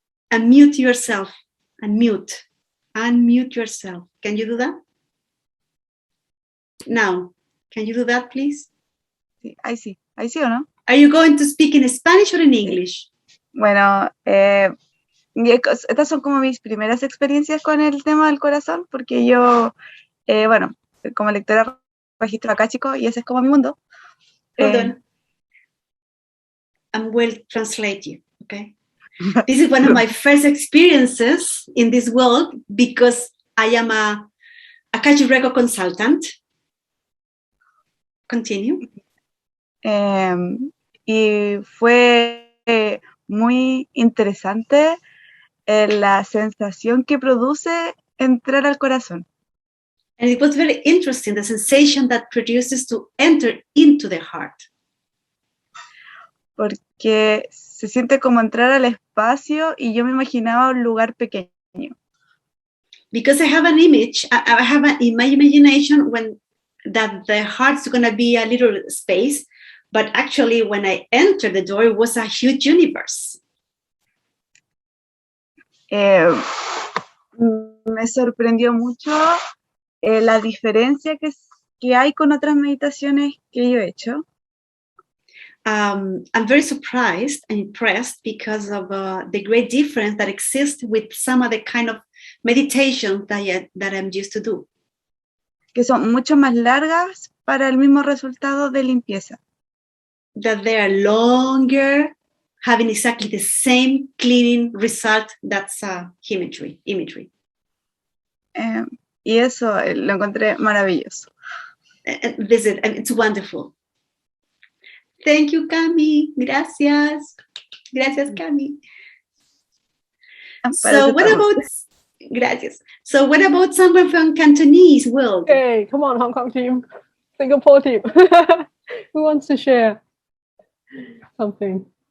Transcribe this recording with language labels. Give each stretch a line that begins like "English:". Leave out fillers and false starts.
English: Unmute yourself. Unmute yourself. Can you do that? Now, can you do that, please?
Spanish: Sí, ahí sí o no.
English: Are you going to speak in Spanish or in English?
Spanish: Bueno, estas son como mis primeras experiencias con el tema del corazón, porque yo, bueno, como lectora registro acá, chicos, y ese es como mi mundo.
English: Hold on. I will translate you, okay? This is one of my first experiences in this world because I am a Akashic Record consultant. Continue.
Spanish: Y fue muy interesante la sensación que produce entrar al corazón.
English: And it was very interesting, the sensation that produces to enter into the heart.
Spanish: Porque se siente como entrar al espacio y yo me imaginaba un lugar pequeño.
English: Because I have an image, I have in my imagination that the heart's going to be a little space, but actually when I entered the door, it was a huge universe.
Spanish: Me sorprendió mucho la diferencia que hay con otras meditaciones que yo he hecho.
English: I'm very surprised and impressed because of the great difference that exists with some of the kind of meditation that I'm used to do.
Spanish: Que son mucho más largas para el mismo resultado de limpieza.
English: That they are longer, having exactly the same cleaning result. That's imagery.
Spanish: Y eso lo encontré maravilloso.
English: Visit, and it's wonderful. Thank you, Cami.
Spanish: Gracias. Gracias, Cami.
English: So what about...
Spanish: Gracias.
English: So what about someone from Cantonese world? Okay, come on, Hong Kong team. Singapore team. Who wants to share something?